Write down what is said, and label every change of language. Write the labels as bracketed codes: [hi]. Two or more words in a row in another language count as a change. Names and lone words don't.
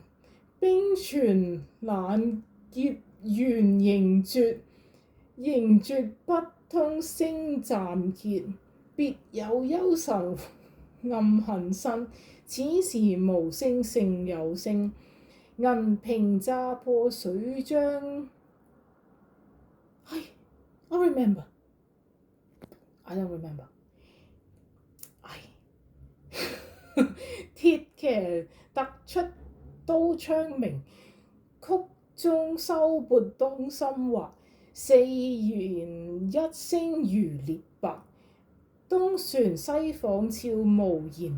[zh] 冰泉冷結緣凝絕，凝絕不通聲暫歇。別有幽愁暗恨生，此時無聲勝有聲。銀瓶乍破水漿。 [en] I remember. I don't remember. [zh] 鐵騎突出刀槍鳴，曲終收撥當心畫。四弦一聲如裂白，東船西舫悄無言。